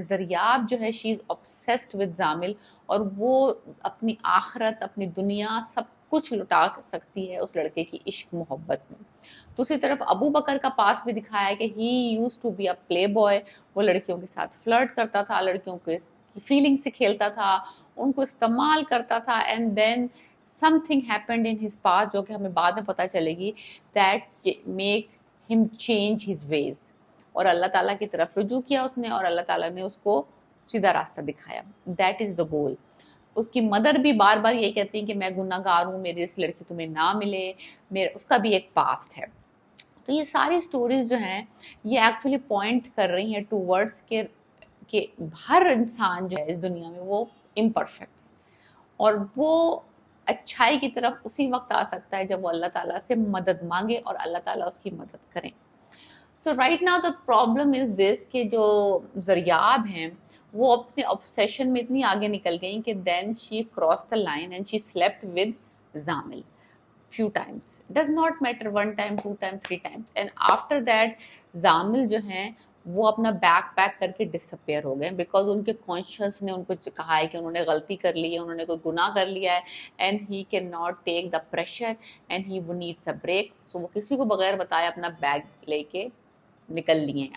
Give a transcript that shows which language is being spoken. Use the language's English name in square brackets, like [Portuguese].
[Urdu] زریاب جو ہے [English] she is obsessed with [Urdu] زامل، اور وہ اپنی آخرت، اپنی دنیا سب کچھ لٹا سکتی ہے اس لڑکے کی عشق محبت میں. دوسری طرف ابو بکر کا پاس بھی دکھایا ہے کہ [English] He used to be a playboy. [Urdu] وہ لڑکیوں کے ساتھ فلرٹ کرتا تھا، لڑکیوں کی فیلنگ سے کھیلتا تھا، ان کو استعمال کرتا تھا. [English] and then something happened in his past [Urdu] جو کہ ہمیں بعد میں پتہ چلے گی [English] that make him change his ways. [Urdu] اور اللہ تعالیٰ کی طرف رجوع کیا اس نے، اور اللہ تعالیٰ نے اس کو سیدھا راستہ دکھایا. [English] That is the goal. [Urdu] اس کی مدر بھی بار بار یہ کہتی ہیں کہ میں گناہ گار ہوں، میری اس لڑکی تمہیں نہ ملے، اس کا بھی ایک پاسٹ ہے. تو یہ ساری سٹوریز جو ہیں یہ ایکچولی پوائنٹ کر رہی ہیں ٹوورڈس کہ ہر انسان جو ہے اس دنیا میں وہ امپرفیکٹ ہے، اور وہ اچھائی کی طرف اسی وقت آ سکتا ہے جب وہ اللہ تعالیٰ سے مدد مانگے اور اللہ تعالیٰ اس کی مدد کریں. [English] so right now the problem is this [Urdu] کہ جو زریاب ہیں وہ اپنے [English] obsession [Urdu] میں اتنی آگے نکل گئیں کہ [English] Then she cross the line and she slept with Zamil few times. Does not matter, 1 time, 2 time, 3 times. [Urdu] And after that زامل جو ہیں وہ اپنا بیک پیک کر کے ڈسپیئر ہو گئے، بیکاز ان کے کانشیس نے ان کو کہا ہے کہ انہوں نے غلطی کر لی ہے، انہوں نے کوئی گناہ کر لیا ہے. [English] And he can not take the pressure and he needs a break. [Urdu] سو وہ کسی کو بغیر بتائے اپنا بیگ لے کے نکل لیے ہیں.